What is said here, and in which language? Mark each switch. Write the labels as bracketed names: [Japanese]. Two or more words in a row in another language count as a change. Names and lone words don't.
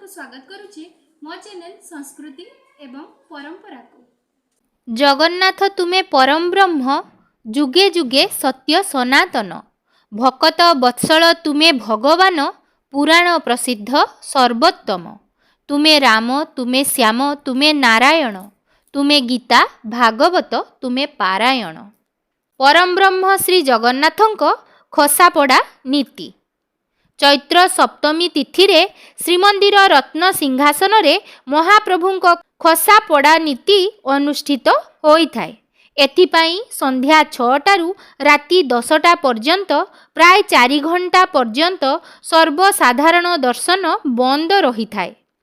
[Odia] ସ୍ୱାଗତ କରୁଛି ମୋ ଚ୍ୟାନେଲ ସଂସ୍କୃତି ଏବଂ ପରମ୍ପରା କୁ। ଜଗନ୍ନାଥ ତୁମେ ପରମ ବ୍ରହ୍ମ ଯୁଗେ ଯୁଗେ ସତ୍ୟ ସନାତନ। ଭକତ ବତ୍ସଳ ତୁମେ ଭଗବାନ ପୁରାଣ ପ୍ରସିଦ୍ଧ ସର୍ବୋତ୍ତମ। ତୁମେ ରାମ ତୁମେ ଶ୍ୟାମ ତୁମେ ନାରାୟଣ। ତୁମେ ଗୀତା ଭାଗବତ ତୁମେ ପାରାୟଣ। ପରମ ବ୍ରହ୍ମ ଶ୍ରୀ ଜଗନ୍ନାଥଙ୍କ ଖସାପଡ଼ା ନୀତି। ଚୈତ୍ର ସପ୍ତମୀ ତିଥି ରେ ଶ୍ରୀମନ୍ଦିର ରତ୍ନ ସିଂହାସନ ରେ ମହାପ୍ରଭୁଙ୍କ ଖସାପଡ଼ା ନୀତି ଅନୁଷ୍ଠିତ ହୋଇଥାଏ। ଏଥିପାଇଁ ସନ୍ଧ୍ୟା 6ଟାରୁ ରାତି 10ଟା ପର୍ଯ୍ୟନ୍ତ ପ୍ରାୟ 4 ଘଣ୍ଟା ପର୍ଯ୍ୟନ୍ତ ସର୍ବସାଧାରଣ ଦର୍ଶନ ବନ୍ଦ ରହି ଥାଏ।